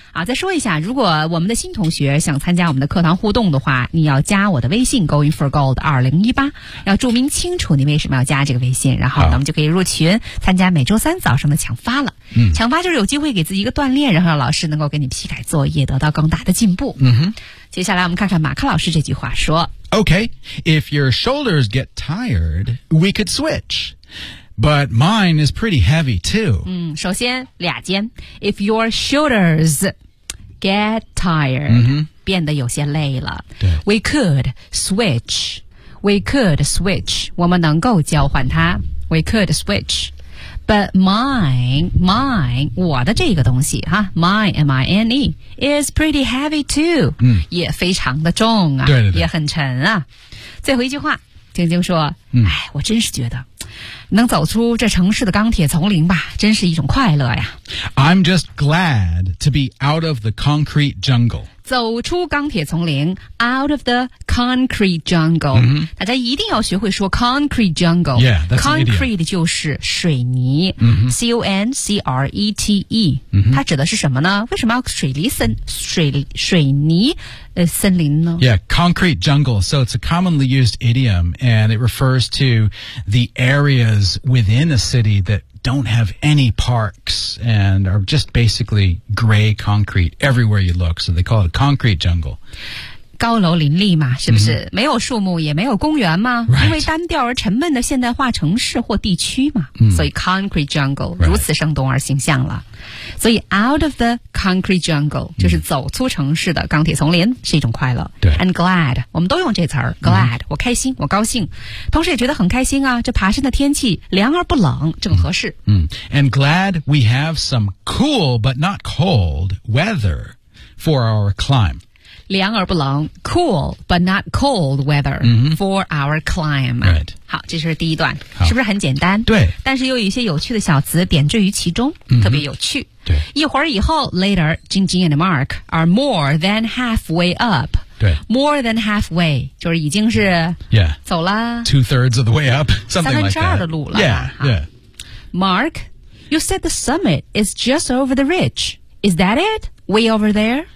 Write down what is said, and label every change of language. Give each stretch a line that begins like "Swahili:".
Chinese: 好再说一下如果我们的新同学想参加我们的课堂互动的话你要加我的微信
English: going for gold
Chinese: 2018要注明清楚你为什么要加这个微信然后咱们就可以入群参加每周三早上的抢发了、嗯、抢发就是有机会给自己一个锻炼然后老师能够给你批改作业得到更大的进步、嗯、哼接下来我们看看马克老师这句话说
English: OK If your shoulders get tired We could switch But mine is pretty heavy too、嗯、
Chinese: 首先俩尖
English: If your shoulders get tired、嗯、
Chinese: 变得有些累了对
English: We could switch We could switch
Chinese: 我们能够交换它
English: We could switchBut mine,
Chinese: 我的这个东西哈
English: mine, M-I-N-E, is pretty heavy too,、嗯、
Chinese: 也非常的重啊对对对也很沉啊。最后一句话晶晶说、嗯、哎我真是觉得能走出这城市的钢铁丛林吧真是一种快乐呀。
English: I'm just glad to be out of the concrete jungle.
Chinese: 走出钢铁丛林
English: out of the concrete jungle、 mm-hmm.
Chinese: 大家一定要学会说 concrete jungle
English: yeah, that's concrete idiot.
Chinese: 就是水泥、 mm-hmm.
English: C-O-N-C-R-E-T-E、 mm-hmm.
Chinese: 它指的是什么呢为什么要水泥、森林呢
English: yeah concrete jungle so it's a commonly used idiom and it refers to the areas within a city thatDon't have any parks and are just basically gray concrete everywhere you look. So they call it a concrete jungle.
Chinese: 高楼林立嘛，是不是？Mm-hmm. 没有树木，也没有公园吗？
English: Right.
Chinese: 因为单调而沉闷的现代化城市或地区嘛。 Mm-hmm. 所以 concrete jungle、
English: right.
Chinese: 如此生动而形象了。所以
English: out of the concrete jungle、
Chinese: mm-hmm. 就是走出城市的钢铁丛林是一种快乐。对，and glad 我们都用这词儿 glad、mm-hmm. 我开心，我高兴，同时也觉得很开心啊。这爬山的天气凉而不冷，正合适。嗯、mm-hmm.
English: ，and glad we have some cool but not cold weather for our climb。
Chinese: 凉而不冷
English: cool but not cold weather、 mm-hmm. for our climb、 right.
Chinese: 好这是第一段是不是很简单对但是又有一些有趣的小词点缀于其中、 mm-hmm. 特别有趣对一会儿以后
English: later Jing Jing and Mark are more than halfway up
Chinese: 对
English: more than halfway
Chinese: 就是已经是
English: yeah
Chinese: 走了
English: two thirds of the way up something like that
Chinese: 三分之二的路了
English: yeah, yeah. Mark you said the summit is just over the ridge is that itWay over there?